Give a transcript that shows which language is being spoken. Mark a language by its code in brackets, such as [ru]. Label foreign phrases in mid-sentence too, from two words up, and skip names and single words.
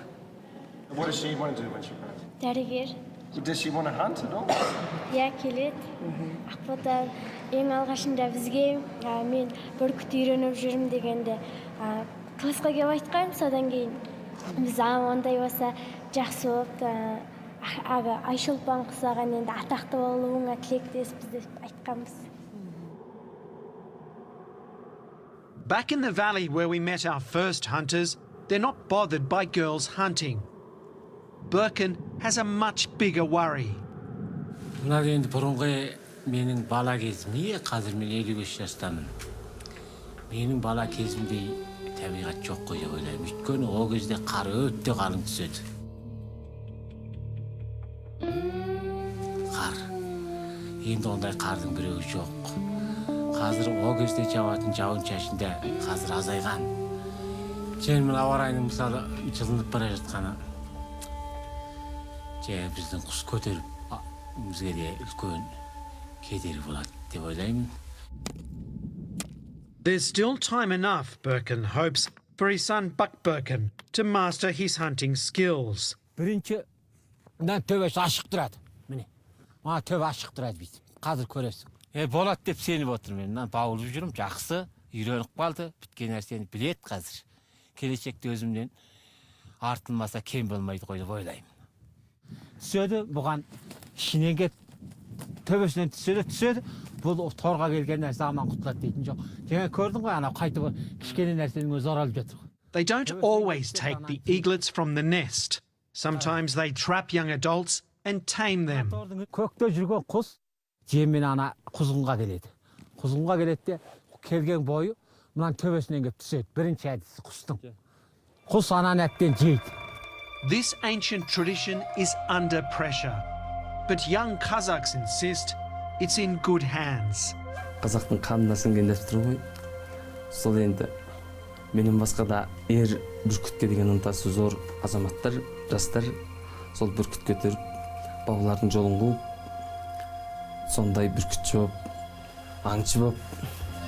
[en] What does she want to do when she grows up? [kk] Дәрігер. [en] Does she want to hunt at all? [kk] Иә, келеді. Ақбота ең алғашында бізге мен бүркіт үйреніп жүрмін дегенде классқа келіп айтқан, содан кейін біз ондай болса жақсы болып Айшолпан қызаған енді атақты болуыңа тілектеспіз деп айтқанбыз. [en] Back in the valley where we met our first hunters, they're not bothered by girls hunting. Birkin has a much bigger worry. [kk] Мына енді бұрынғы менің бала кезім, қазір мен 55 жастамын. Менің бала кезімдей табиғат жоқ қой деп ойлаймын. Өйткені ол кезде қар өте қалың түседі. Қар. Енді ондай қардың біреуі жоқ. Қазір ол кезде жауатын жауын-шашында қазір азайған. Және мына ауа райының мысалы жылынып бара жатқаны. Біздің құс көтеріп бізге де үлкен кедергі болады деп ойлаймын. [en] There's still time enough, Birkin hopes, for his son Buck Birkin to master his hunting skills. [kk] Бірінші мына төбесі ашық тұрады. Міне. Мына төбе ашық тұрады бүйтіп. Қазір көресің. Болады деп сеніп отырмын. Мен баулып жүрмін, жақсы, үйреніп қалды. Біткен нәрсені біледі қазір. Келешекте өзімнен артылмаса кем болмайды ғой деп ойлаймын. Түседі, бұған ішінен кет төбесінен түседі. Бұл торға келген нәрсе аман құтылады дейтін жоқ. Жаңа көрдің ғой, ана қайтып кішкене нәрсенің өзі оралып жатыр. [en] They don't always take the eaglets from the nest. Sometimes they trap young adults and tame them. [kk] Көкте жүрген құс жеммен ана құзғынға келеді. Құзғынға келеді де келген бойы мынан төбесінен кеп түседі. Бірінші әдісі құстың. Құс ананы әптен жейді. [en] This ancient tradition is under pressure, but young Kazakhs insist it's in good hands. [kk] Қазақтың қанына сіңген дәстүр ғой. Сол енді менен басқа да бүркітке деген ынтасы зор азаматтар, жастар сол бүркіт көтеріп, бабалардың жолын қуып, сондай бүркітші болып, аңшы болып